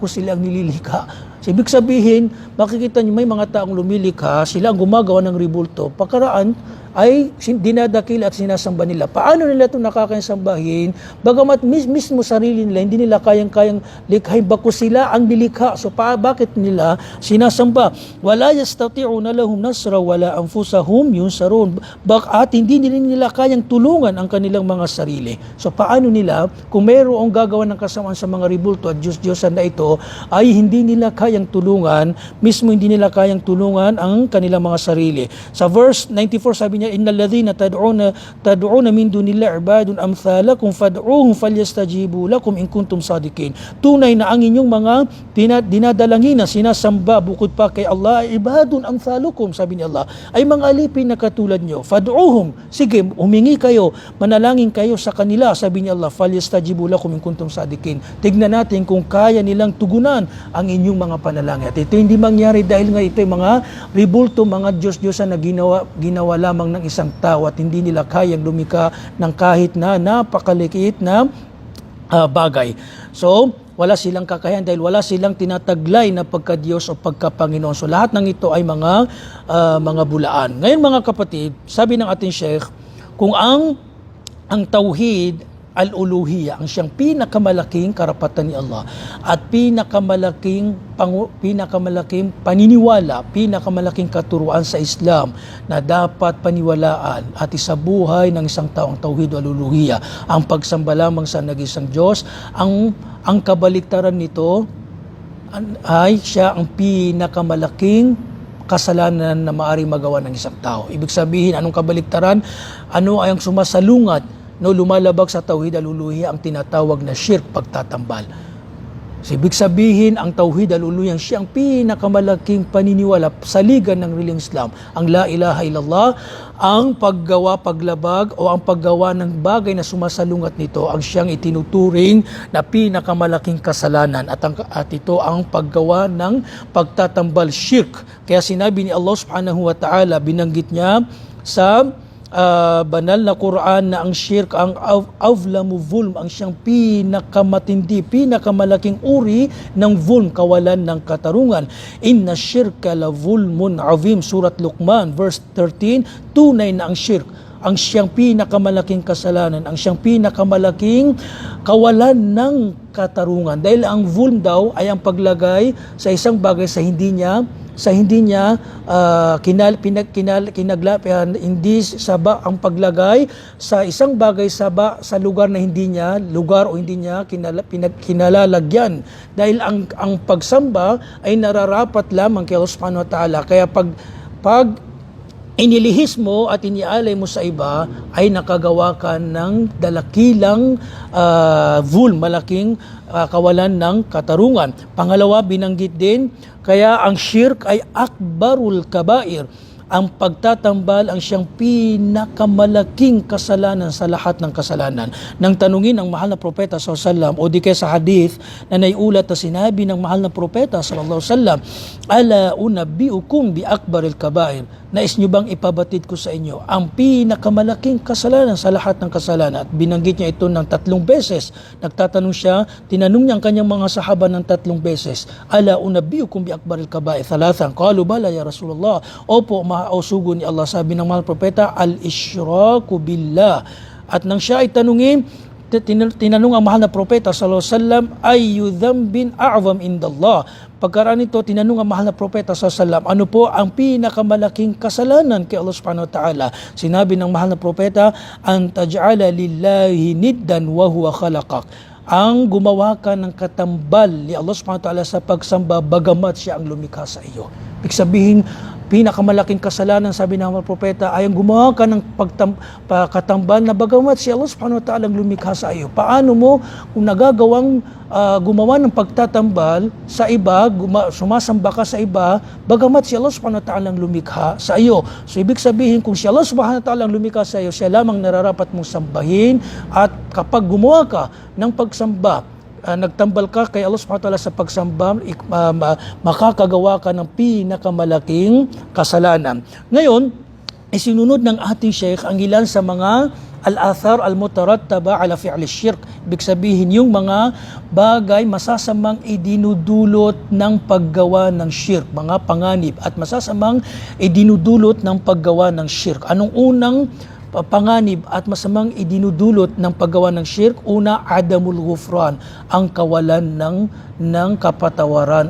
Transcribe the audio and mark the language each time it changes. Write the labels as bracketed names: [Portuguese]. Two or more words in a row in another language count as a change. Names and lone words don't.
[Filipino] So, ibig sabihin, makikita niyo may mga taong lumilikha, sila ang gumagawa ng ribulto. Pagkaraan ay dinadakil at sinasamba nila. Paano nila ito nakakasambahin? Bagamat mismo sarili nila, hindi nila kayang likhain, bagkus sila ang nilikha. So bakit nila sinasamba? [Arabic] ولا يستطيعون لهم نصرا ولا أنفسهم ينصرون. [Filipino] At hindi nila kayang tulungan ang kanilang mga sarili. So paano nila, kung mayroong gagawa ng kasamaan sa mga ribulto at Diyos-Diyosan na ito, ay hindi nila kayang tulungan, mismo hindi nila kayang tulungan ang kanilang mga sarili. Sa verse 94 sabi niya, [Arabic] إن الذين تدعون من دون الله عباد أمثالكم فادعوهم فليستجيبوا لكم إن كنتم صادقين. [Filipino] Tunay na ang inyong mga dinadalangin na sinasamba bukod pa kay Allah ay [Arabic] عباد أمثالكم, [Filipino] sabi ni Allah, ay mga alipin na katulad nyo. Fad'uhum, sige, humingi kayo, manalangin kayo sa kanila, sabi ni Allah, [Arabic] فليستجيبوا لكم إن كنتم صادقين. [Filipino] Tignan natin kung kaya nilang tugunan ang inyong mga panalangin. At ito hindi mangyari dahil nga ito yung mga ribulto, mga Diyos-Diyosan na ginawa lamang ng isang tao at hindi nila kayang lumika ng kahit na napakaliit na bagay. So, wala silang kakayahan dahil wala silang tinataglay na pagka-Diyos o pagka-Panginoon. So, lahat ng ito ay mga bulaan. Ngayon mga kapatid, sabi ng ating Sheikh, kung ang [Arabic] توحيد الألوهية [Filipino] ang siyang pinakamalaking karapatan ni Allah at pinakamalaking paniniwala, pinakamalaking katuruan sa Islam na dapat paniwalaan at isabuhay ng isang tao ang [Arabic] توحيد الألوهية, [Filipino] ang pagsamba lamang sa nag-isang Diyos. Ang kabaliktaran nito ay siya ang pinakamalaking kasalanan na maaaring magawa ng isang tao. Ibig sabihin, anong kabaliktaran? Ano ay ang sumasalungat, lumalabag sa [Arabic] توحيد الألوهية, [Filipino] ang tinatawag na shirk, pagtatambal. So, ibig sabihin, ang [Arabic] توحيد الألوهية [Filipino] siyang pinakamalaking paniniwala, saligan ng religyong Islam, ang [Arabic] لا إله إلا الله, [Filipino] ang paggawa, paglabag o ang paggawa ng bagay na sumasalungat nito, ang siyang itinuturing na pinakamalaking kasalanan at ito ang paggawa ng pagtatambal, shirk. Kaya sinabi ni Allah [Arabic] سبحانه وتعالى, [Filipino] binanggit niya sa banal na Quran na ang shirk, ang [Arabic] أظلم ظلم, [Filipino] ang siyang pinakamatindi, pinakamalaking uri ng vulm, kawalan ng katarungan. [Arabic] إن الشرك لظلم عظيم, [Filipino] Surat Luqman verse 13. Tunay na ang shirk, ang siyang pinakamalalaking kasalanan, ang siyang pinakamalalaking kawalan ng katarungan. Dahil ang vulm daw ay ang paglagay sa isang bagay sa hindi niya hindi saba ang paglagay sa isang bagay sa lugar na hindi niya lugar o hindi niya kinalalagyan, dahil ang pagsamba ay nararapat lamang kay Allah [Arabic] سبحانه وتعالى. [Filipino] Kaya pag inilihis mo at inialay mo sa iba, ay nakagawa ka ng dalakilang malaking kawalan ng katarungan. Pangalawa, binanggit din, kaya ang shirk ay [Arabic] أكبر الكبائر. [Filipino] Ang pagtatambal ang siyang pinakamalaking kasalanan sa lahat ng kasalanan. Nang tanungin ang mahal na propeta [Arabic] صلى الله عليه وسلم, [Filipino] o di kaya sa hadith na naiulat na sinabi ng mahal na propeta [Arabic] صلى الله عليه وسلم, ألا أنبئكم بأكبر الكبائر, [Filipino] nais nyo bang ipabatid ko sa inyo ang pinakamalaking kasalanan sa lahat ng kasalanan? At binanggit niya ito ng 3 beses. Nagtatanong siya, tinanong niya ang kanyang mga sahaba ng 3 beses, [Arabic] ألا أنبئكم بأكبر الكبائر ثلاثا، قالوا بلى يا رسول الله, [Filipino] opo mausugo ni Allah. Sabi ng mahal propeta, [Arabic] الإشراك بالله. [Filipino] At nang siya ay tanungin, tinanong ang mahal na propeta [Arabic] صلى الله عليه وسلم, أي ذنب أعظم عند الله. [Filipino] Pagkaraan nito, tinanong ang mahal na propeta [Arabic] صلى الله عليه وسلم, [Filipino] ano po ang pinakamalaking kasalanan kay Allah [Arabic] سبحانه وتعالى? [Filipino] Sinabi ng mahal na propeta, [Arabic] أن تجعل لله ندا وهو خلقك. [Filipino] ang gumawa ka ng katambal ni Allah [Arabic] سبحانه وتعالى [Filipino] sa pagsamba bagamat siya ang lumikha sa iyo. Ibig sabihin, pinakamalaking kasalanan, sabi ng mga propeta, ay ang gumawa ka ng katambal na bagamat si Allah [Arabic] سبحانه وتعالى [Filipino] ang lumikha sa iyo. Paano mo kung nagagawang gumawa ng pagtatambal sa iba, sumasamba ka sa iba, bagamat si Allah [Arabic] سبحانه وتعالى [Filipino] ang lumikha sa iyo. So ibig sabihin, kung si Allah [Arabic] سبحانه وتعالى [Filipino] ang lumikha sa iyo, siya lamang nararapat mong sambahin, at kapag gumawa ka ng pagsamba, nagtambal ka kay Allah [Arabic] سبحانه وتعالى [Filipino] sa pagsamba, makakagawa ka ng pinakamalaking kasalanan. Ngayon, isinunod ng ating Sheikh ang ilan sa mga [Arabic] الآثار المترتبة على فعل الشرك. [Filipino] Ibig sabihin, yung mga bagay masasamang idinudulot ng paggawa ng shirk, mga panganib at masasamang idinudulot ng paggawa ng shirk. Anong unang panganib at masamang idinudulot ng paggawa ng shirk? Una, [Arabic] عدم الغفران, [Filipino] ang kawalan ng kapatawaran.